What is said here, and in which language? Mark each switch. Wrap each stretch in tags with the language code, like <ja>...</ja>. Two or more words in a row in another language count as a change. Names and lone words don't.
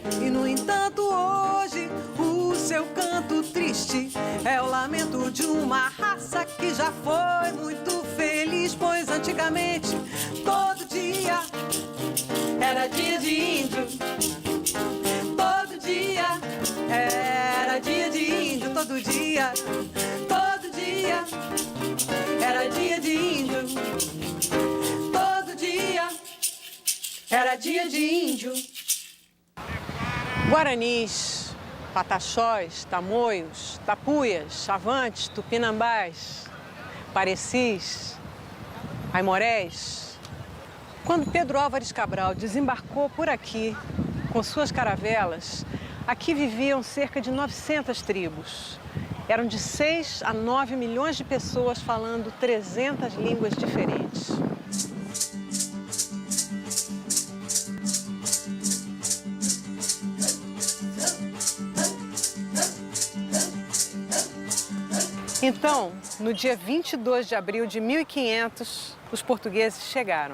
<pt>E no entanto hoje o seu canto triste é o lamento de uma raça que já foi muito feliz, pois antigamente todo dia era dia de índio. dia, todo dia era dia de índio. Todo dia era dia de índio. Guaranis, pataxós, tamoios, tapuias, chavantes, tupinambás, parecis, aimorés. Quando Pedro Álvares Cabral desembarcou por aqui, com suas caravelas, aqui viviam cerca de 900 tribos. Eram de 6 a 9 milhões de pessoas falando 300 línguas diferentes. Então, no dia 22 de abril de 1500, os portugueses chegaram.</pt>